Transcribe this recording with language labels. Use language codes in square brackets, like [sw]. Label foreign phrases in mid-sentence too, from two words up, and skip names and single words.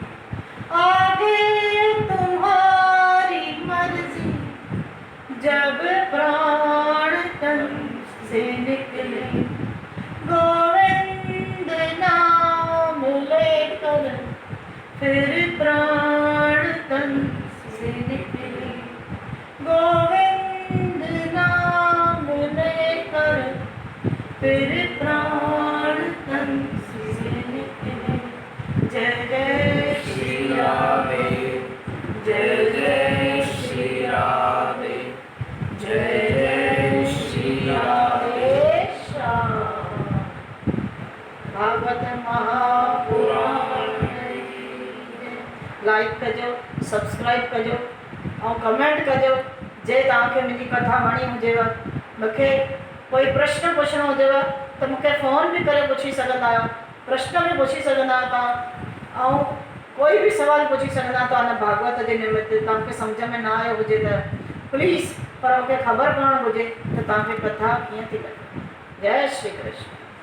[hi] आगे तुम्हारी मर्जी जब प्राण तन से निकले, गोविंद नाम लेकर फिर प्राण तन से निकले, गोविंद नाम लेकर फिर प्राण तन से निकले। जय जय श्री राधे, जय जय श्री राधे, जय जय श्री राधे श्याम। [sd] भागवत महापुराण लाइक कजो, सब्सक्राइब कजो ऐं कमेंट कजो जे तव्हांखे मुंहिंजी कथा वणी हुजेव। मूंखे कोई प्रश्न पुछणो हुजेव त मूंखे फ़ोन बि करे पुछी सघंदा आहियो, प्रश्न बि पुछी सघंदा आहियो तव्हां, ऐं कोई बि सुवाल पुछी सघंदा तव्हां हिन भागवत जे निमित्त। तव्हांखे सम्झ में न आयो हुजे त प्लीज़, पर मूंखे ख़बर पवणु घुरिजे त तव्हांखे कथा कीअं थी लॻे। जय श्री कृष्ण।